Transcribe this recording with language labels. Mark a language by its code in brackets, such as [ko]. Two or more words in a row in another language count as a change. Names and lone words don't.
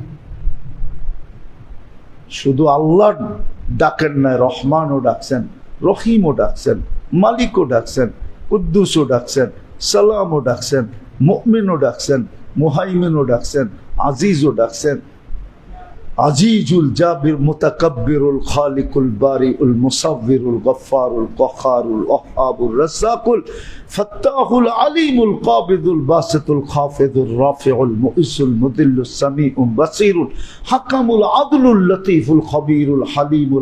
[bn] শুধু আল্লাহ ডাকেন না, রহমানও ডাকছেন, রহিমও ডাকছেন, মালিকও ডাকছেন, কুদ্দুসও ডাকছেন, সালামও ডাকছেন, মুমিনও ডাকছেন, মুহাইমিনও ডাকছেন, আজিজও ডাকছেন। [ar] العزيز الجبار المتكبر الخالق البارئ المصور الغفار القهار الوهاب الرزاق الفتاح العليم القابض الباسط الخافض الرافع المعز المذل السميع البصير الحكم العدل اللطيف الخبير الحليم